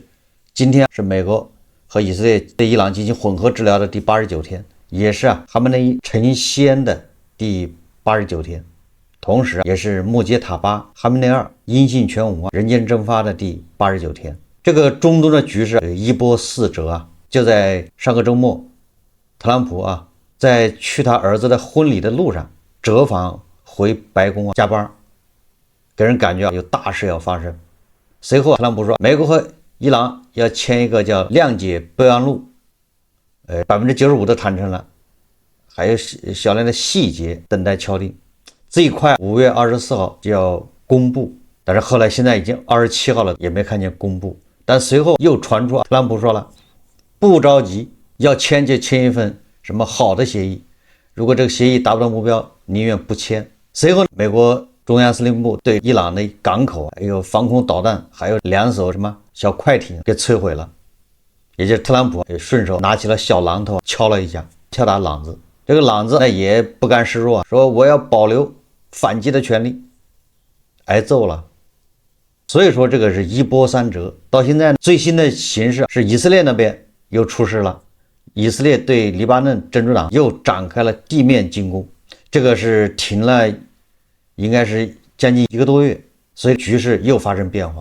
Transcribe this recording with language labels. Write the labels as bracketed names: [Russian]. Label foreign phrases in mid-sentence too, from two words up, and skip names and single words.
[Chinese] 今天是美國和以色列对伊朗進行混合治療的第89天，也是哈梅內伊成仙的第89天，同時也是穆杰塔巴哈梅内二音信全无人间蒸發的第89天。這個中東的局勢一波四折就在上個周末，特朗普在去他兒子的婚禮的路上折返回白宮加班，給人感覺有大事要發生。隨後特朗普說，美國和伊朗要簽一個叫諒解備忘錄，95%的談成了，還有小量的細節等待敲定。最快5月24號就要公布，但是後來現在已經27號了，也沒看見公布。但隨後又傳出特朗普說了，不着急，要簽就簽一份什麼好的協議，如果這個協議達不到目標，寧願不簽。隨後美國中央司令部對伊朗的港口還有防空導彈還有2艘什麼小快艇給摧毀了，也就是特朗普順手拿起了小榔頭敲了一下，敲打朗子。這個朗子也不甘示弱，說我要保留反擊的權利，挨揍了。所以說这個是一波三折。到現在最新的形勢是以色列那邊又出事了，以色列對黎巴嫩真主黨又展開了地面進攻，這個是停了應該是將近1個多月，所以局勢又發生變化。